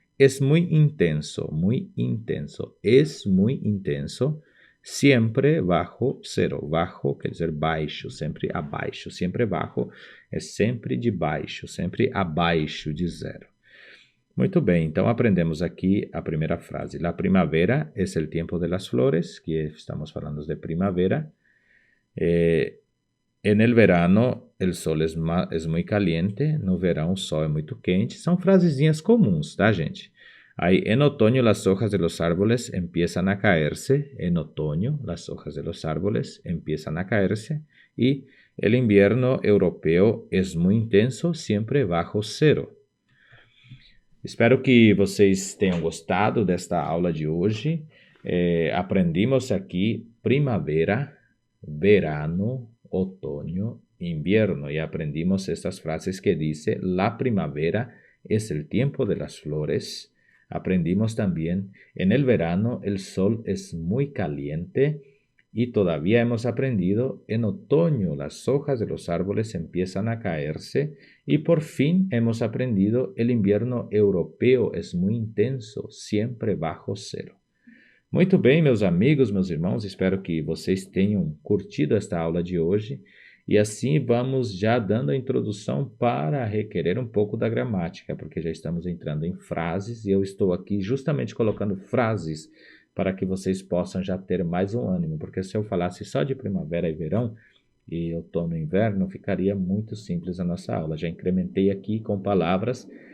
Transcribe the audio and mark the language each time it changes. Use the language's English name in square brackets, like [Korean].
[Spanish] Es muy intenso. Es muy intenso. [Portuguese] Sempre bajo zero. Bajo quer dizer baixo, sempre abaixo. Sempre bajo é sempre de baixo, sempre abaixo de zero. Muito bem, então aprendemos aqui a primeira frase. [Spanish] La primavera es el tiempo de las flores, [Portuguese] que estamos falando de primavera. [Spanish] En el verano el sol es muy caliente. [Portuguese] No verão o sol é muito quente. São frasezinhas comuns, tá, gente? [Spanish] Aí, en otoño las hojas de los árboles empiezan a caerse. En otoño las hojas de los árboles empiezan a caerse. Y el invierno europeo es muy intenso, siempre bajo cero. [Portuguese] Espero que vocês tenham gostado desta aula de hoje. [Spanish] Aprendimos aqui primavera, verano, otoño, invierno. Y aprendimos estas frases que dice la primavera es el tiempo de las flores. Aprendimos también en el verano el sol es muy caliente. Y todavía hemos aprendido en otoño las hojas de los árboles empiezan a caerse. Y por fin hemos aprendido el invierno europeo es muy intenso, siempre bajo cero. [Portuguese] Muito bem, meus amigos, meus irmãos, espero que vocês tenham curtido esta aula de hoje. E assim vamos já dando a introdução para requerer um pouco da gramática, porque já estamos entrando em frases e eu estou aqui justamente colocando frases para que vocês possam já ter mais um ânimo, porque se eu falasse só de primavera e verão, e outono e inverno, ficaria muito simples a nossa aula. Já incrementei aqui com palavras